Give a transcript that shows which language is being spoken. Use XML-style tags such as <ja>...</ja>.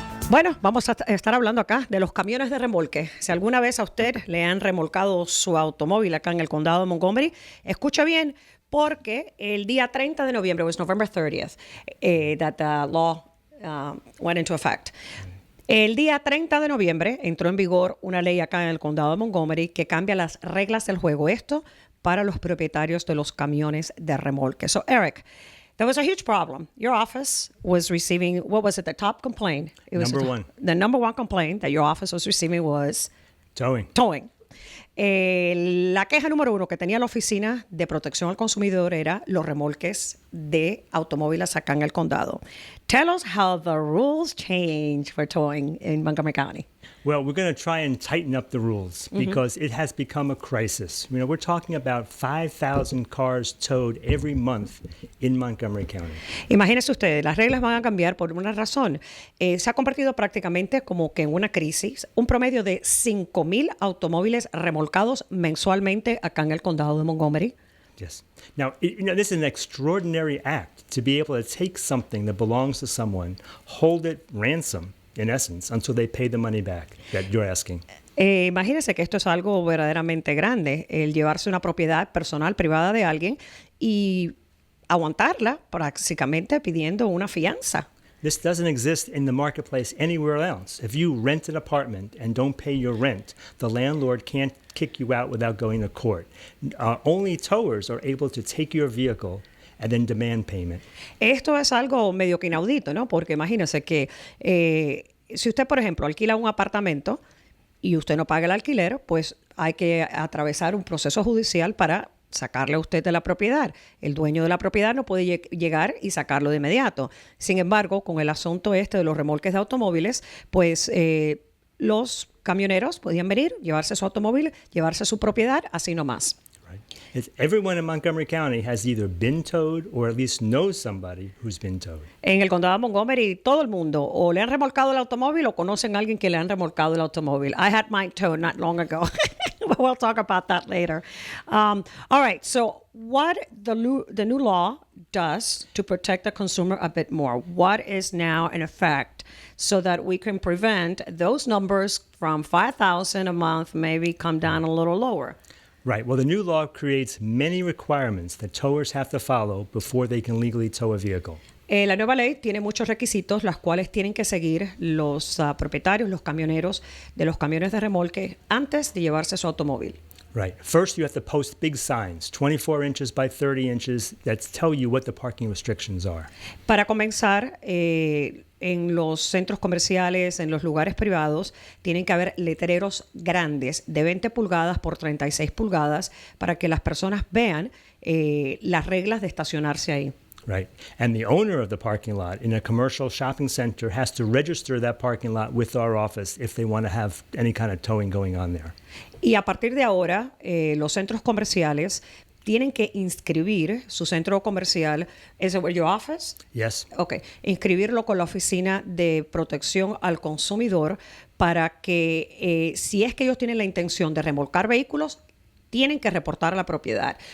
<es>Bueno, vamos a estar hablando acá de los camiones de remolque. Si alguna vez a usted le han remolcado su automóvil acá en el condado de Montgomery, escucha bien, porque el día 30 de noviembre,</es> <en>was November 30th, that the law went into effect.</en> <es>El día 30 de noviembre entró en vigor una ley acá en el condado de Montgomery que cambia las reglas del juego. Esto para los propietarios de los camiones de remolque.</es> <en>So, Eric, there was a huge problem. Your office was receiving, what was it, the top complaint? Number one. The number one complaint that your office was receiving was Towing.</en> <es>La queja número uno que tenía la Oficina de Protección al Consumidor era los remolques de automóviles acá en el condado.</es> <en>Tell us how the rules change for towing in Montgomery County. Well, we're going to try and tighten up the rules because it has become a crisis. You know, we're talking about 5,000 cars towed every month in Montgomery County.</en> <es>Imagínense ustedes, las reglas van a cambiar por una razón. Se ha convertido prácticamente como que en una crisis. Un promedio de 5,000 automóviles remolcados mensualmente acá en el condado de Montgomery.</es> <en>Yes. Now, this is an extraordinary act to be able to take something that belongs to someone, hold it ransom, in essence, until they pay the money back that you're asking.</en> <es>Imagínense que esto es algo verdaderamente grande, el llevarse una propiedad personal, privada de alguien y aguantarla prácticamente pidiendo una fianza.</es> <en>This doesn't exist in the marketplace anywhere else. If you rent an apartment and don't pay your rent, the landlord can't kick you out without going to court. Only towers are able to take your vehicle and then demand payment.</en> <es>Esto es algo medio que inaudito, ¿no? Porque imagínense que si usted, por ejemplo, alquila un apartamento y usted no paga el alquiler, pues hay que atravesar un proceso judicial para sacarle a usted de la propiedad. El dueño de la propiedad no puede llegar y sacarlo de inmediato. Sin embargo, con el asunto de los remolques de automóviles, pues los camioneros podían venir, llevarse su automóvil, llevarse su propiedad, así nomás.</es> <en>Right. Everyone in Montgomery County has either been towed or at least knows somebody who's been towed.</en> <es>En el condado de Montgomery, todo el mundo o le han remolcado el automóvil o conocen a alguien que le han remolcado el automóvil.</es> <en>I had mine towed not long ago. But we'll talk about that later. All right. So what the new law does to protect the consumer a bit more? What is now in effect so that we can prevent those numbers from 5,000 a month maybe come down a little lower? Right. Well, the new law creates many requirements that towers have to follow before they can legally tow a vehicle.</en> <es>La nueva ley tiene muchos requisitos, los cuales tienen que seguir los propietarios, los camioneros de los camiones de remolque antes de llevarse su automóvil.</es> <en>Right. First, you have to post big signs, 24 inches by 30 inches, that tell you what the parking restrictions are.</en> <es>Para comenzar, en los centros comerciales, en los lugares privados, tienen que haber letreros grandes de 20 pulgadas por 36 pulgadas para que las personas vean las reglas de estacionarse ahí.</es> <en>Right. And the owner of the parking lot in a commercial shopping center has to register that parking lot with our office if they want to have any kind of towing going on there.</en> <es>Y a partir de ahora, los centros comerciales tienen que inscribir su centro comercial. ¿Es</es> <en>it your office? Yes. Okay.</en> <es>Inscribirlo con la Oficina de Protección al Consumidor para que si es que ellos tienen la intención de remolcar vehículos, tienen que reportar a la propiedad.</es>